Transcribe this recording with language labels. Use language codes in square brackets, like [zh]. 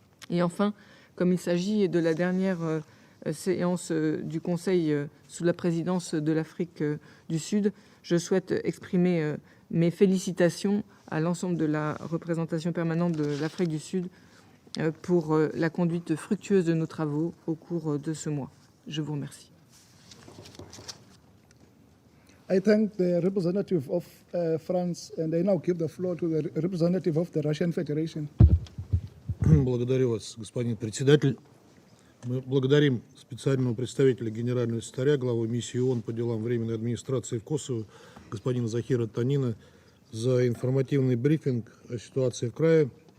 [fr] Et enfin, comme il s'agit de la dernière séance du Conseil sous la présidence de l'Afrique du Sud, je souhaite exprimer mes félicitations à l'ensemble de la représentation permanente de l'Afrique du Sud pour la conduite fructueuse de nos travaux au cours de ce mois. Je vous remercie. [en] I thank the representative of France, and I now give the floor to the representative of the Russian Federation. [ru] Благодарю вас, господин председатель. Мы благодарим специального представителя генерального секретаря, главу миссии ООН по делам временной администрации в Косово, господина Захира Танина, за информативный брифинг о ситуации в крае.